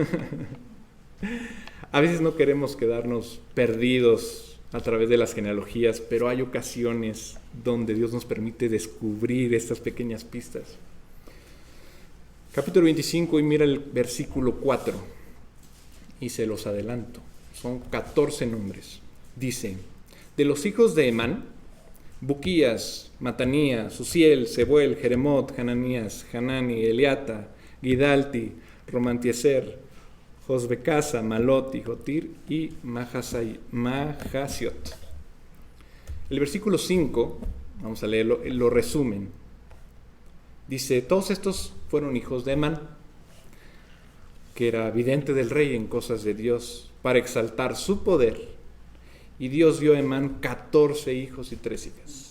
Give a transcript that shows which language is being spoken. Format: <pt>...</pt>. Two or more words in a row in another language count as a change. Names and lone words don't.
<es>A veces no queremos quedarnos perdidos a través de las genealogías, pero hay ocasiones donde Dios nos permite descubrir estas pequeñas pistas. Capítulo 25, y mira el versículo 4, y se los adelanto. Son 14 nombres. Dice: de los hijos de Emán, Buquías, Matanías, Uziel, Sebuel, Jeremot, Hananías, Hanani, Eliata, Gidalti, Romantieser, Josbecasa, Malot, Jotir y Mahasiot. El versículo 5, vamos a leerlo, lo resumen. Dice: todos estos fueron hijos de Emán, que era vidente del rey en cosas de Dios, para exaltar su poder. Y Dios dio a Emán 14 hijos y 3 hijas.</es>